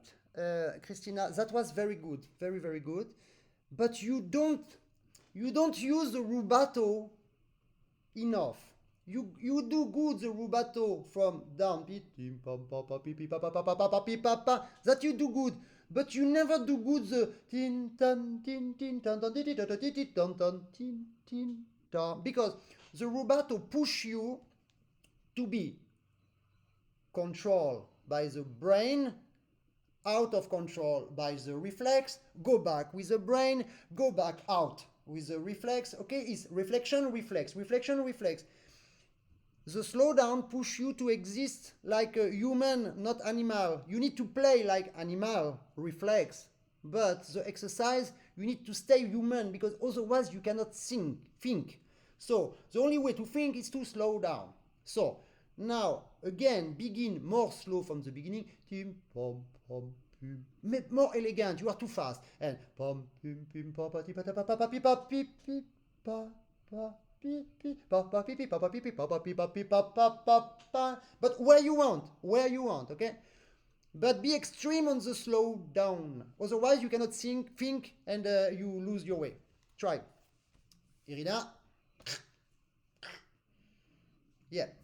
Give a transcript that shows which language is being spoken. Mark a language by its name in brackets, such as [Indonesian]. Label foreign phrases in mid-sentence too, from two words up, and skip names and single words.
[English] Hristina, that was very good, very good. But you don't use the rubato enough. You do good the rubato from down, that you do good, but you never do good the tin tan tin tin tan tan tin tan tin tan tin tan, because the rubato push you to be controlled by the brain, out of control by the reflex, go back with the brain, go back out with the reflex. Okay, it's reflection, reflex, reflection, reflex. The slowdown push you to exist like a human, not animal. You need to play like animal, reflex. But the exercise, you need to stay human because otherwise you cannot think. So the only way to think is to slow down. So now again, begin more slow from the beginning. Tim pom pom pim. More elegant. You are too fast. And pom pim pim pa pa ti pa ta pa pa pa pi pa pi pi pa pa. But where you want, okay? But be extreme on the slow down. Otherwise, you cannot think, and you lose your way. Try. Irina. Yeah.